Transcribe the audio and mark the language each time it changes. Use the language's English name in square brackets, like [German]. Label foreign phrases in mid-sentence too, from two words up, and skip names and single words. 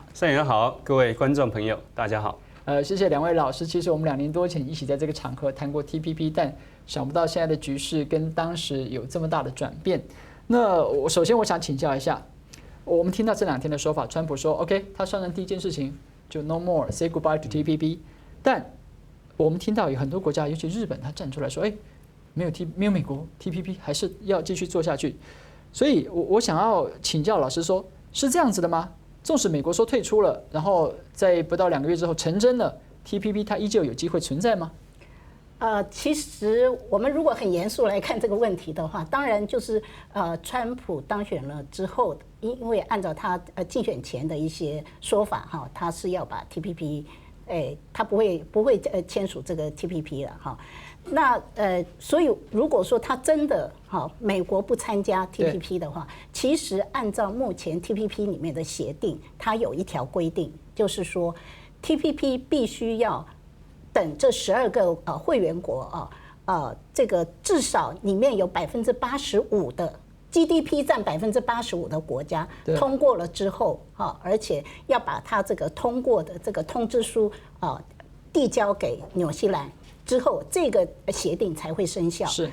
[Chinese] 上午好，各位觀眾朋友大家好。謝謝兩位老師。其實我們2年多前一起在這個場合談過 TPP， 但想不到現在的局勢跟當時有這麼大的轉變。那首先我想請教一下。我們聽到這2天的說法，川普說 OK， 他上任第一件事情就 [English] No more say goodbye to TPP。 [Chinese] 但我們聽到有很多國家，尤其日本，他站出來說，沒有美國 TPP 還是要繼續做下去。所以我想要請教老師說，是這樣子的嗎？縱使美國說退出了，然後在不到2個月之後成真了 ，TPP 它依舊有機會存在嗎？其實我們如果很嚴肅來看這個問題的話，當然就是川普當選了之後，因為按照他競選前的一些說法哈，他是要把 TPP， 他不會簽署這個 TPP 了哈。那所以如果說他真的美國不參加 TPP 的話，其實按照目前 TPP 裡面的協定，它有一條規定，就是說 TPP 必須要等這12個會員國這個至少裡面有85%的 GDP 佔85%的國家通過了之後，而且要把它這個通過的這個通知書遞交給紐西蘭之後，這個協定才會生效。是。